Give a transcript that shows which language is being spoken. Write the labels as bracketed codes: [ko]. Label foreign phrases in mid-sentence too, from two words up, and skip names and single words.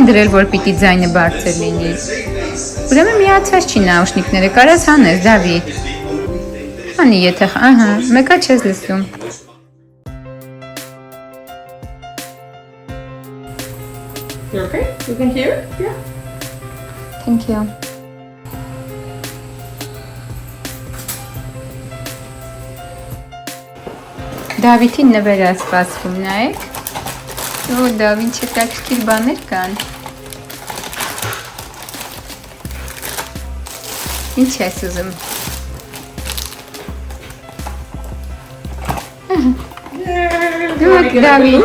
[hy] դրել, որ պիտի ձայնը բարձր լինի։ Ուրեմն միացած չի նաուշնիկները, կարաս հանես, Դավիթ։ Հանի եթե, ահա, մեկա չես լսում։ [en] You okay? You can hear it? Yeah. Thank you. [hy] Դավիթին նվեր է սպասվում, նայեք։ Օ, Դավին չկակիր բաներ կան։ Ինչ ես ուզում։ Դուք Դավիթ։